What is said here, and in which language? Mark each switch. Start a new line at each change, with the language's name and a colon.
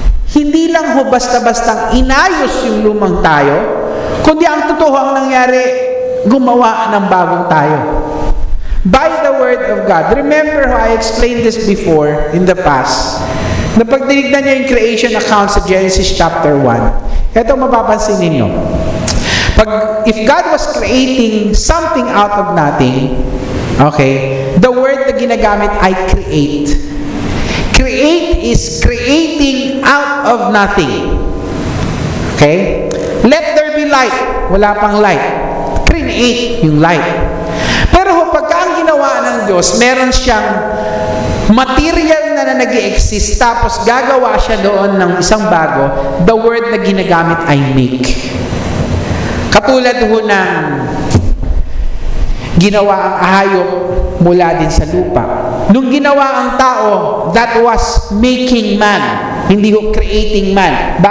Filipino: Hindi lang ho basta-bastang inayos yung lumang tayo, kundi ang totoo ang nangyari, gumawa ng bagong tayo.
English: By the word of God. Remember how I explained this before in the past.
Filipino: Na pag tinignan niyo yung creation account sa Genesis chapter 1, ito mapapansin ninyo.
English: If God was creating something out of nothing, the word
Filipino: na ginagamit ay
English: create. Create is creating out of nothing. Let there be light.
Filipino: Wala pang
English: light. Create yung light.
Filipino: Pero pagka ang ginawa ng Diyos, meron siyang material na nag-i-exist, tapos gagawa siya doon ng isang bago,
English: the word
Filipino: na ginagamit ay make. Katulad ho ng ginawa ang ahayop mula din sa lupa. Nung ginawa ang tao,
English: that was making man,
Filipino: hindi ho creating man.